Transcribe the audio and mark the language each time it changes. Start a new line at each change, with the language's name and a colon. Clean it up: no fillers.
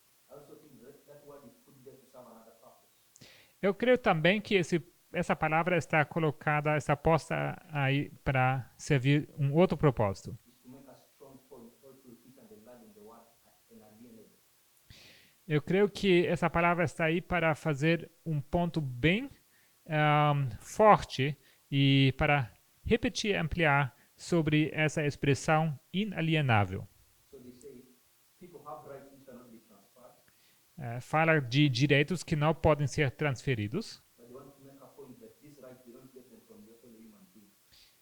English: I also think that word is put there to serve another purpose.
Portuguese: Eu creio também que essa palavra está colocada, está posta aí para servir um outro propósito.
English: Is to make a strong point, or to repeat and enlarge the word inalienable.
Portuguese: Eu creio que essa palavra está aí para fazer um ponto bem forte e para repetir e ampliar sobre essa expressão inalienável.
English: So they say people have rights which cannot be transferred,
Portuguese: Fala de direitos que não podem ser transferidos,
English: but they want to make a point that these rights they don't get them from their fellow human beings.